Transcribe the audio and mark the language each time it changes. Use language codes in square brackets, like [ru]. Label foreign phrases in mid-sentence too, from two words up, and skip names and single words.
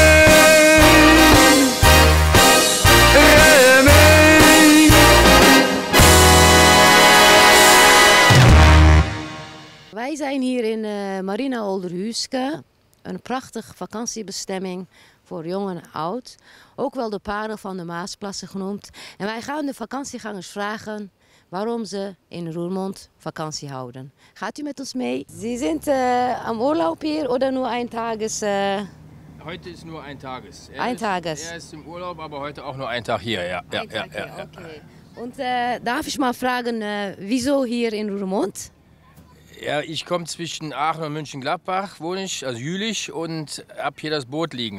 [nl] Wij zijn hier in Marina Olderhuske, een prachtige vakantiebestemming voor jong en oud. Ook wel de parel van de Maasplassen genoemd. En wij gaan de vakantiegangers vragen waarom ze in Roermond vakantie houden. Gaat u met ons mee? [de] Sie sind am Urlaub hier oder nur ein Tages? Heute ist nur ein Tages. Ein Tages. Er ist im Urlaub, aber heute auch nur ein Tag hier. Ja. Ein Tag hier, okay. Und darf ich mal fragen, wieso hier in Roermond? Ja, ich komme zwischen Aachen und München-Gladbach, wohne ich, also Jülich, und hab hier das Boot liegen.